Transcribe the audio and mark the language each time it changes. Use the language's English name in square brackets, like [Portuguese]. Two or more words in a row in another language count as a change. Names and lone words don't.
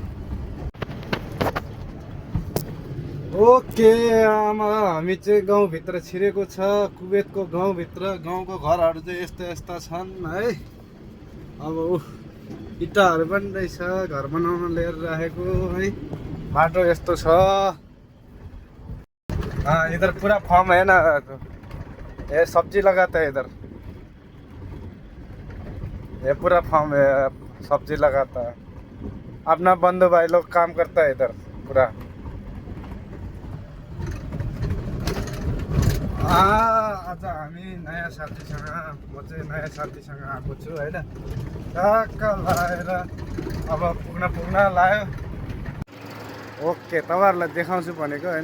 [Nepali] ओके आमा हामी चाहिँ गाउँभित्र छिरेको छ, कुवेतको गाउँभित्र। गाउँको घरहरू चाहिँ यस्ता यस्ता छन् है। अब इँटाहरू पनि रहेछ, घर बनाउन लिएर राखेको है। बाटो यस्तो छ। [Hindi] इधर पूरा फार्म है ना, ये सब्जी लगाता है इधर। ये पूरा फार्म है, सब्जी लगाता है। अपना बंधु भाई लोग काम करता है इधर पूरा। [Nepali] आज हामी नयाँ साथीसँग, म चाहिँ नयाँ साथीसँग आएको छु होइन। टक्क लाएर अब पुग्न लायो। ओके तपाईँहरूलाई देखाउँछु भनेको होइन।